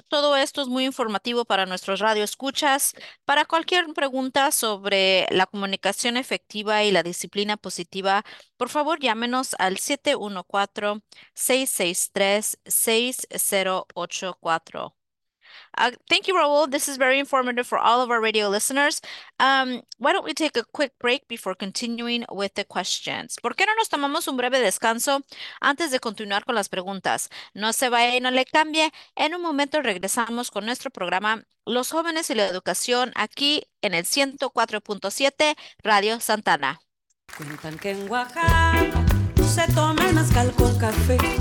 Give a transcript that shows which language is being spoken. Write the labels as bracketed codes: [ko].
[es] Todo esto es muy informativo para nuestros radioescuchas. Para cualquier pregunta sobre la comunicación efectiva y la disciplina positiva, por favor, llámenos al 714-663-6084. [en] Thank you, Raúl. This is very informative for all of our radio listeners. Why don't we take a quick break before continuing with the questions? [es] ¿Por qué no nos tomamos un breve descanso antes de continuar con las preguntas? No se vaya y no le cambie. En un momento regresamos con nuestro programa Los Jóvenes y la Educación aquí en el 104.7 Radio Santana. Cuentan que en Oaxaca se toma el mezcal con café.